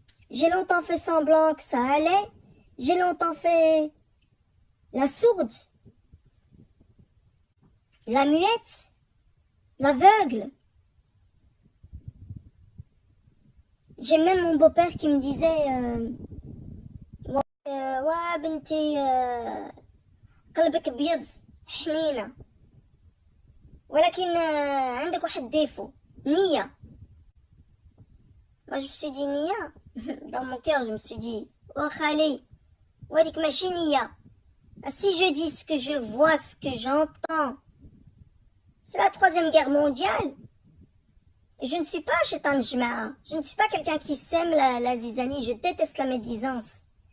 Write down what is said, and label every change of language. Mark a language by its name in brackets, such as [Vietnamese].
[French] J'ai longtemps fait semblant que ça allait, j'ai longtemps fait la sourde, la muette, l'aveugle. J'ai même mon beau-père qui me disait ouais, Binti, [Arabic] قلبك بيض حنينة، ولكن عندك واحد ديفو، نية. [French] Moi je me suis dit Nia, dans mon cœur je me suis dit oh Khalé, [Arabic] وهذيك ماشي نية. [French] Si je dis ce que je vois, ce que j'entends, c'est la troisième guerre mondiale. Et je ne suis pas Shaitan Jma'a, je ne suis pas quelqu'un qui sème la zizanie, je déteste la médisance.